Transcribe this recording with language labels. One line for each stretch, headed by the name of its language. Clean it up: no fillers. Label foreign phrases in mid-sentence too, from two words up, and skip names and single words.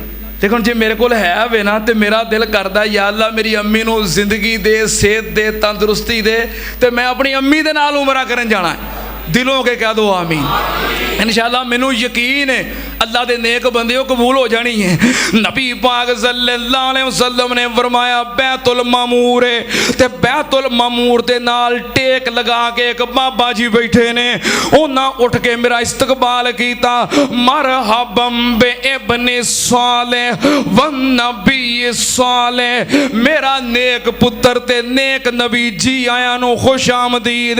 Punjabi: ਦੇਖੋ ਜੇ ਮੇਰੇ ਕੋਲ ਹੈ ਵੇ ਨਾ ਤੋ ਮੇਰਾ ਦਿਲ ਕਰਤਾ ਹੈ
Arabic: يا الله
Punjabi: ਮੇਰੀ ਅੰਮੀ ਨੂੰ ਜ਼ਿੰਦਗੀ ਦੇ ਸਿਹਤ ਦੇ ਤੰਦਰੁਸਤੀ ਦੇ ਤੇ ਮੈਂ ਅਪਣੀ ਅੰਮੀ ਦੇ ਨਾਲ ਉਮਰਾ ਕਰਨ ਜਾਣਾ ਹੈ।
Urdu: دلوں کے کہہ دو آمین.
Punjabi: ਇੰਸ਼ਾਅੱਲਾਹ ਮੈਨੂੰ ਯਕੀਨ ਹੈ ਅੱਲਾਹ ਦੇ ਨੇਕ ਬੰਦੇ ਕਬੂਲ ਹੋ ਜਾਣੀ ਹੈ। ਨਬੀ ਪਾਕ
Arabic: صلى الله عليه وسلم
Punjabi: ਨੇ ਫ਼ਰਮਾਇਆ ਬੈਤੁਲ ਮਾਮੂਰ ਹੈ ਤੇ ਬੈਤੁਲ ਮਾਮੂਰ ਦੇ ਨਾਲ ਟੇਕ ਲਗਾ ਕੇ ਏਕ ਬਾਬਾ ਜੀ ਬੈਠੇ ਨੇ ਉਨ੍ਹਾਂ ਉਠ ਕੇ ਮੇਰਾ ਇਸਤਕਬਾਲ ਕੀਤਾ।
Arabic: مرحبا ب الابن الصالح والنبي الصالح
Punjabi: ਮੇਰਾ ਨੇਕ ਪੁੱਤਰ ਤੇ ਨੇਕ ਨਬੀ ਜੀ ਆਇਆ ਨੂੰ ਖ਼ੁਸ਼ ਆਮਦੀਦ।